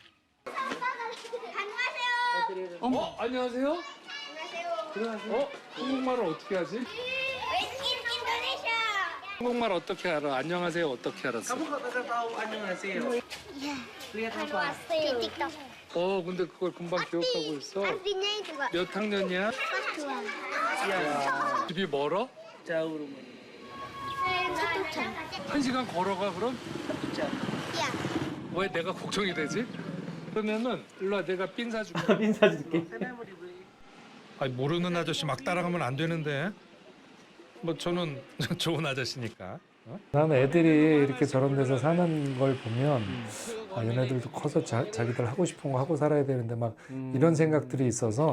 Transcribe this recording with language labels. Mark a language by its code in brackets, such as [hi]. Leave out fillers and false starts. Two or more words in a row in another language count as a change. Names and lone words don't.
[ko] 안녕하세요. 안녕하세요. 한국말을 어떻게 하지? 한국말 어떻게 알아? 안녕하세요 어떻게 알았어? 안녕하세요. 틱톡. 근데 그걸 금방 기억하고 있어. [id] Artinya itu, Pak. [ko] 몇 학년이야? [id] Kelas 2. [ko] 집이 멀어? [id] Satu jam. [ko] 1시간 걸어가 그럼? [id] Iya. [ko] 왜 내가 걱정이 되지? 그러면은 일로 와 내가 핀 사줄게. 핀 사줄게. 아니, 모르는 아저씨 막 따라가면 안 되는데. 뭐 저는 좋은 아저씨니까. 나는 애들이 이렇게 저런 데서 사는 걸 보면 아, 얘네들도 커서 자기들 하고 싶은 거 하고 살아야 되는데 막 이런 생각들이 있어서